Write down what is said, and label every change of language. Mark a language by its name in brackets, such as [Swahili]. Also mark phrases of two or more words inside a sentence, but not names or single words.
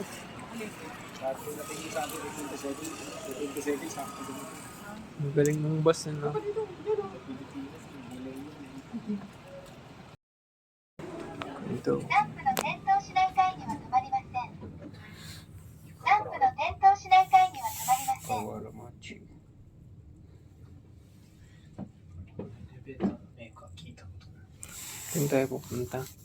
[Filipino] Sakto na tingin sa akin, 27 sakto. Ang galing ng bus na. Ito. [Japanese] ランプの点灯しない階には止まりません。ランプの点灯しない階には止まりません。 [Filipino] Kawalamachi. Saan tayo pupunta?